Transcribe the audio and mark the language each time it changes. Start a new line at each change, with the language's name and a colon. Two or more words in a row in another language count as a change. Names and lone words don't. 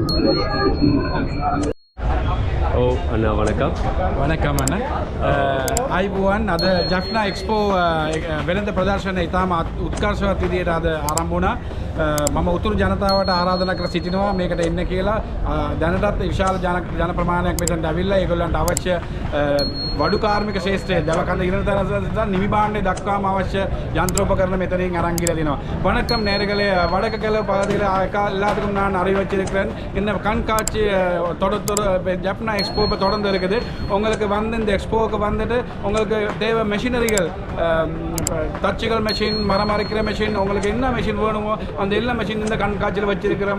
Tamil: அண்ணா வணக்கம். வணக்கம் அண்ணா.
Sinhala: අයිබුවන් අද ජැෆ්නා එක්ස්පෝ වෙළඳ ප්‍රදර්ශනය ඉතාම උත්කර්ෂවත් විදියට අද ආරම්භ වුණා. මම උතුරු ජනතාවට ආරාධනා කර සිටිනවා මේකට එන්න කියලා. දැනටත් විශාල ජන ප්‍රමාණයක් මෙතනට ඇවිල්ලා ඒගොල්ලන්ට අවශ්‍ය වඩු කාර්මික ශාස්ත්‍රයේ දවකඳ ඉරතර නිමි භාණ්ඩේ දක්වාම අවශ්‍ය යන්ත්‍රෝපකරණ මෙතනින් අරන් ගිහලා දෙනවා.
Tamil: வணக்கம் நேயர்களே, வடக்கு பகுதியில் எல்லாத்துக்கும் நான் அறிவிச்சிருக்கிறேன். இந்த கண்காட்சி ஜப்னா எக்ஸ்போ இப்போ தொடர்ந்து இருக்குது. உங்களுக்கு வந்து இந்த எக்ஸ்போவுக்கு வந்துட்டு உங்களுக்கு தேவை மெஷினரிகள், தச்சுகள் மெஷின், மரம் அரைக்கிற மெஷின், உங்களுக்கு என்ன மெஷின் வேணுமோ அந்த எல்லா மெஷின் இந்த கண்காட்சியில் வச்சிருக்கிறோம்.